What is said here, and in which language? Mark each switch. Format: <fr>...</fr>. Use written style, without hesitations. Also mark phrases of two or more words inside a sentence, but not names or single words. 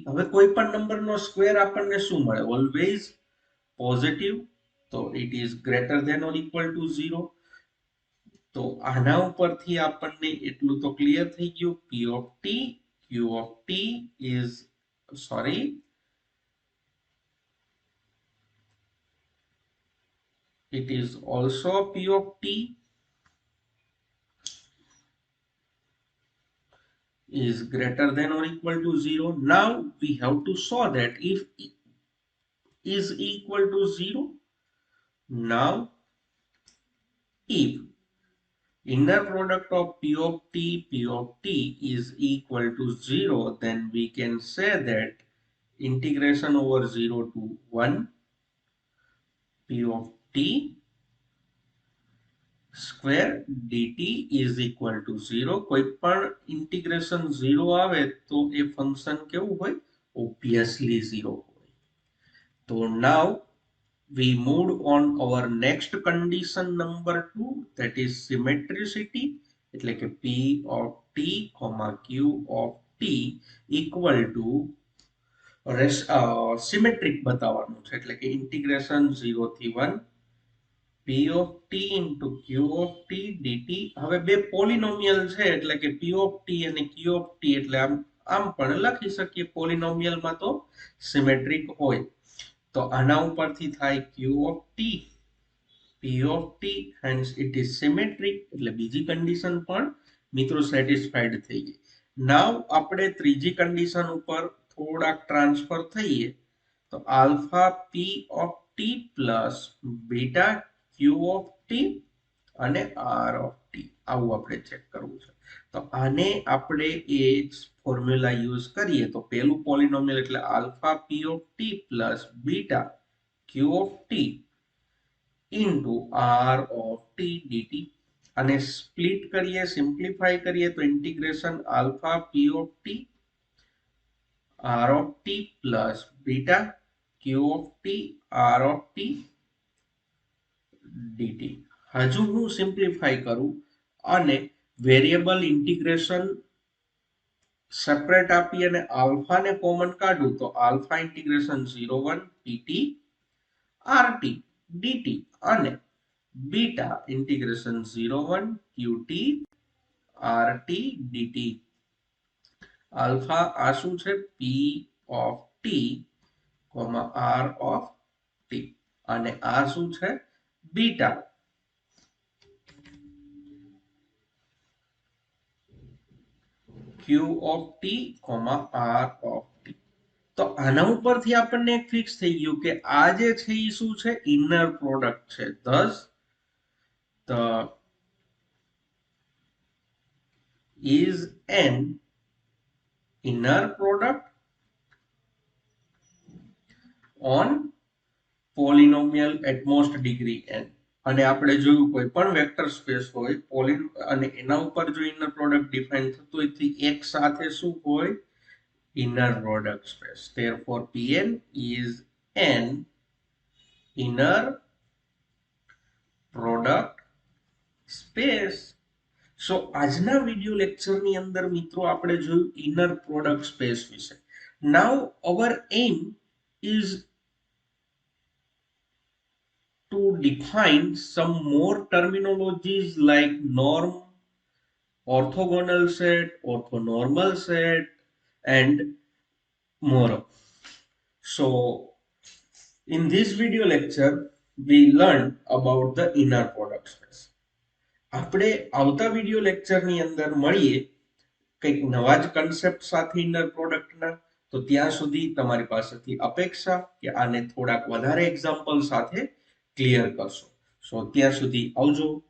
<gu>હવે કોઈ પણ નંબરનો સ્ક્વેર આપણને શું મળે</gu> <en>always positive</en> <gu>તો</gu> <en>it is greater than or equal to 0.</en> <gu>તો આના ઉપરથી આપણને એટલું તો ક્લિયર થઈ ગયું</gu> <en>p of t q of t is sorry it is also p of t is greater than or equal to 0। Now we have to show that if is equal to 0, now if inner product of p of t is equal to 0, then we can say that integration over 0 to 1 p of t સ્ક્વેર dt is equal to 0।</en> <gu>કોઈ પણ ઇન્ટિગ્રેશન 0 આવે તો એ ફંક્શન કેવું હોય obviously 0 હોય।</gu> <en>તો now we moved on our next condition number 2 that is symmetricity</en> <gu>એટલે કે</gu> <en>p of t q of t equal to</en> <gu>સિમેટ્રિક બતાવવાનું છે એટલે કે ઇન્ટિગ્રેશન 0 થી 1</gu> <en>p of t into q of t dt।</en> <gu>હવે બે પોલિનોમિયલ છે એટલે કે</gu> <en>p of t</en> <gu>અને</gu> <en>q of t</en> <gu>એટલે આમ પણ લખી શકીએ પોલિનોમિયલમાં તો સિમેટ્રિક હોય। તો આના ઉપરથી થાય</gu> <en>q of t p of t hence it is symmetric</en> <gu>એટલે બીજી કન્ડિશન પણ મિત્રો સેટિસ્ફાઈડ થઈ ગઈ। નાવ આપણે ત્રીજી કન્ડિશન ઉપર થોડાક ટ્રાન્સફર થઈએ તો</gu> <en>alpha p of t plus beta q of t</en> <gu>અને</gu> <en>r of t</en> <gu>આવું આપણે ચેક કરવું છે। તો આને આપણે એ ફોર્મ્યુલા યુઝ કરીએ તો પહેલું પોલિનોમિયલ એટલે</gu> <en>alpha p of t plus beta q of t into r of t dt.</en> <gu>અને સ્પ્લિટ કરીએ સિમ્પ્લિફાઈ કરીએ તો</gu> <en>integration alpha p of t r of t plus beta q of t r of t dt.</en> <gu>હજુ હું સિમ્પ્લિફાઈ કરું અને વેરિયેબલ ઇન્ટિગ્રેશન સેપરેટ આપી અને આલ્ફા ને કોમન કાઢું તો</gu> <en>alpha integration 01 pt rt dt</en> <gu>અને</gu> <en>beta integration 01 qt rt dt.</en> <gu>આલ્ફા આ શું છે</gu> <en>p of t r of t</en> <gu>અને આ શું છે</gu> <en>beta q of t r of t.</en> <gu>તો આના ઉપરથી આપણને એક ફિક્સ થઈ ગયું કે આ જે છે એ શું છે ઇનર પ્રોડક્ટ છે।</gu> <en>thus the is an inner product on polynomial at most degree n।</en> <gu>અને આપણે જોયું કોઈ પણ વેક્ટર સ્પેસ હોય પોલિન અને એના ઉપર જો ઇનર પ્રોડક્ટ ડિફાઇન થતું હોય તો એક સાથે શું હોય</gu> <en>inner product space। therefore pn is an inner product space।</en> <gu>સો આજના વિડિયો લેક્ચરની અંદર મિત્રો આપણે જોયું ઇનર પ્રોડક્ટ સ્પેસ વિશે।</gu> <en>now our aim is to define some more terminologies like norm, orthogonal set, orthonormal set and more। So in this video lecture we learned about the inner product space।</en> <gu>આપણે આવતા વિડિયો લેક્ચરની અંદર મળીએ કંઈક નવા જ કન્સેપ્ટ સાથે ઇનર પ્રોડક્ટના। તો ત્યાં સુધી તમારી પાસેથી અપેક્ષા કે આને થોડાક વધારે એક્ઝામ્પલ સાથે ક્લિયર કરશો. સો ત્યાં સુધી આવજો.</gu>